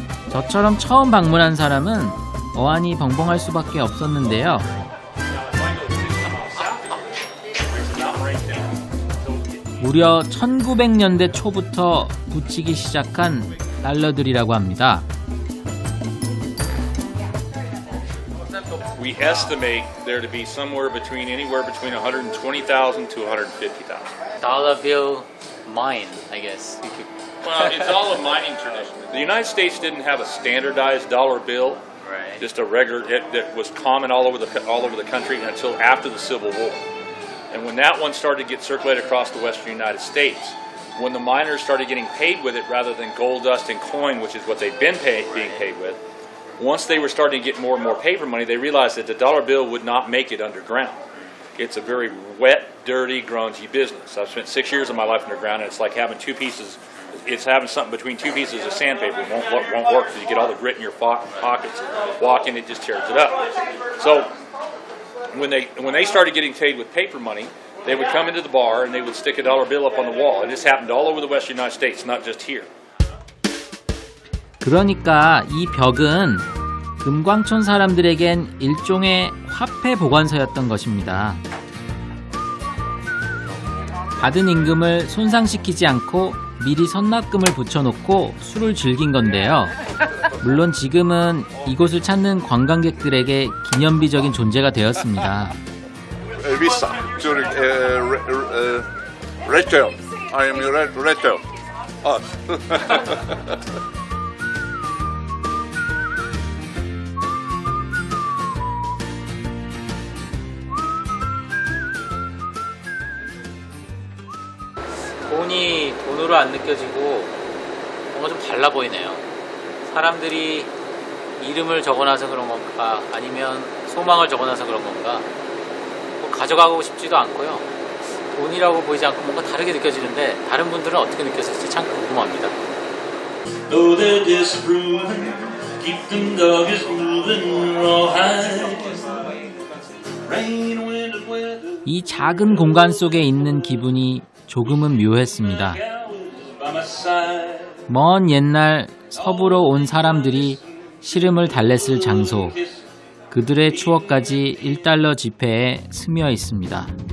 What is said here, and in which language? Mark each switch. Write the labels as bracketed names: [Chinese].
[Korean] 저처럼 처음 방문한 사람은 어안이 벙벙할 수밖에 없었는데요. 무려 1900년대 초부터 붙이기 시작한 달러들이라고 합니다. [English] We estimate there to be anywhere between 120,000 to 150,000. Dollar bill mine, I guess. Well, it's all a mining tradition. The United States didn't have a standardized dollar bill, Right. just a regular that was common all over the country until after the Civil War. And when that one started to get circulated across the western United States, when the miners started getting paid with it rather than gold dust and coin, which is what they've been being paid with, once they were starting to get more and more paper money, they realized that the dollar bill would not make it underground. It's a very wet, dirty, grungy business. I've spent 6 years of my life underground, and it's like having it's having something between two pieces of sandpaper. It won't work because you get all the grit in your pockets. Walk in, it just tears it up. So when they started getting paid with paper money, they would come into the bar and they would stick a dollar bill up on the wall. And this happened all over the western United States, not just here. [Korean] 그러니까 이 벽은 금광촌 사람들에겐 일종의 화폐 보관소였던 것입니다. 받은 임금을 손상시키지 않고 미리 선납금을 붙여놓고 술을 즐긴 건데요. 물론 지금은 이곳을 찾는 관광객들에게 기념비적인 존재가 되었습니다. Visa to retail. I am your retail. Us. 돈이 돈으로 안 느껴지고 뭔가 좀 달라 보이네요. 사람들이 이름을 적어놔서 그런 건가 아니면 소망을 적어놔서 그런 건가 뭐 가져가고 싶지도 않고요. 돈이라고 보이지 않고 뭔가 다르게 느껴지는데 다른 분들은 어떻게 느꼈을지 참 궁금합니다. [English] Though they're disproven, keep them dogs moving, rawhide. Rain, wind, and weather. [Korean] 이 작은 공간 속에 있는 기분이 조금은 묘했습니다. [English] By my side. [Korean] 먼 옛날 서부로 온 사람들이 시름을 달랬을 장소, 그들의 추억까지 1달러 지폐에 스며 있습니다.